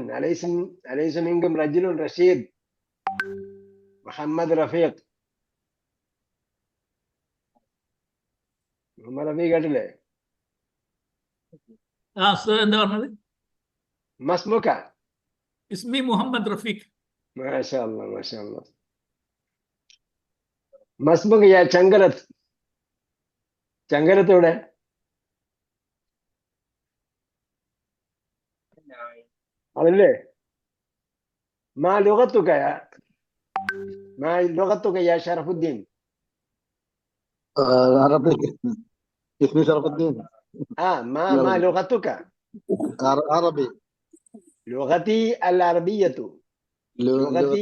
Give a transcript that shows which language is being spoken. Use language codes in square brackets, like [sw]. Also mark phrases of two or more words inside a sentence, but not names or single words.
[ar] أليس منكم رجل رشيد, മുഹമ്മദ് റഫീഖ്. [ml] മുഹമ്മദ് റഫീഖ് കേട്ടില്ലേ? എന്താ പറഞ്ഞത്? [ar] മസ്മുക്ക. ഇസ്മി മുഹമ്മദ് റഫീഖ്. ما شاء الله ما شاء الله. ما اسمك يا ചങ്കരത്ത്? [ml] ചങ്കരത്ത് എവിടെ? അതല്ലേ? [ar] ما لغتك يا ما لغتك يا شرف الدين؟ عربي. اسمي شرف الدين. ما لغتك؟ عربي. لغتي العربية. لغتي